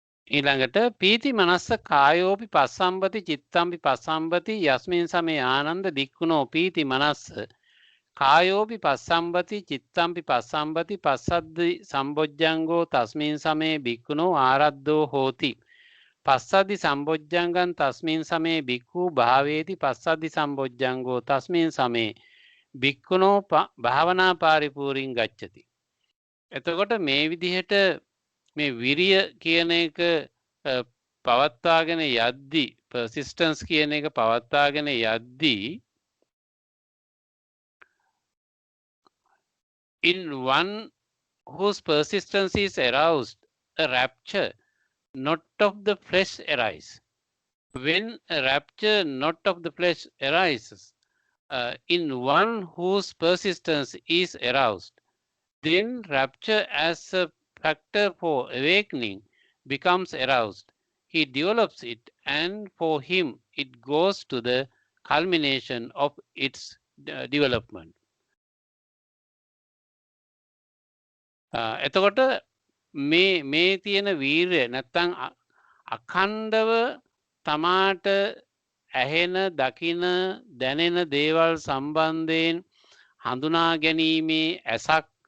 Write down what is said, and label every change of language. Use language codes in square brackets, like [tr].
[pi] ඊළඟට පීති මනස්ස කායෝපි පස්සම්බති චිත්තම්පි පස්සම්බති යස්මින් සමේ ආනන්ද දික්ඛුනෝ පීති මනස්ස කායෝපි පස්සම්බති චිත්තම්පි පස්සම්බති පස්සද්දි සම්බොජ්ජංගෝ තස්මින් සමේ භික්ඛුනෝ ආරද්ධෝ හෝති පස්සද්දි සම්බොජ්ජංගං තස්මින් සමේ භික්ඛු භාවේති පස්සද්දි සම්බොජ්ජංගෝ තස්මින් සමේ භික්ඛුනෝ භාවනා පරිපූර්ණං ගච්ඡති. [si] එතකොට මේ විදිහට මේ විරිය කියන එක පවත්වාගෙන යද්දී [en] persistence කියන එක පවත්වාගෙන යද්දී in one whose persistence is aroused, a rapture not of the flesh arises. When a rapture not of the flesh arises, in one whose persistence is aroused, then rapture as a factor for awakening becomes aroused. He develops it, and for him it goes to the culmination of its development. [si] එතකොට මේ තියෙන වීරය නැත්තම් අඛණ්ඩව තමාට ඇහෙන දකින දැනෙන දේවල් සම්බන්ධයෙන් හඳුනා ගැනීමේ ඇසක්